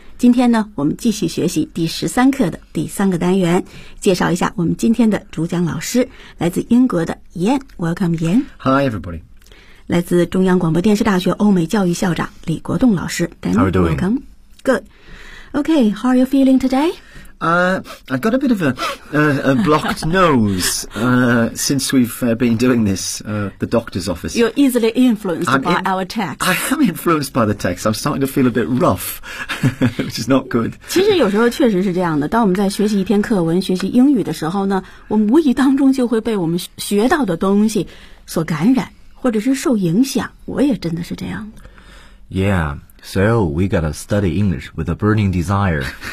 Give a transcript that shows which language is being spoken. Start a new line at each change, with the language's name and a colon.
Chinese: 今天呢，我们继续学习第十三课的第三个单元，介绍一下我们今天的主讲老师，来自英国的 Ian。
English: Welcome Ian。 Hi everybody。
Chinese: 来自中央广播电视大学欧美教育校长李国栋老师。
English: How are you doing? Welcome. Good. Okay, how are you feeling today I got a bit of a blocked nose since we've been doing this at the doctor's office. You're easily influenced our text. I am influenced by the text. I'm starting to feel a bit rough, which is not good.
Chinese: 其实有时候确实是这样的。当我们在学习一篇课文、学习英语的时候呢，我们无意当中就会被我们学到的东西所感染，或者是受影响。我也真的是这样。
English: Yeah. So, we gotta study English with a burning desire.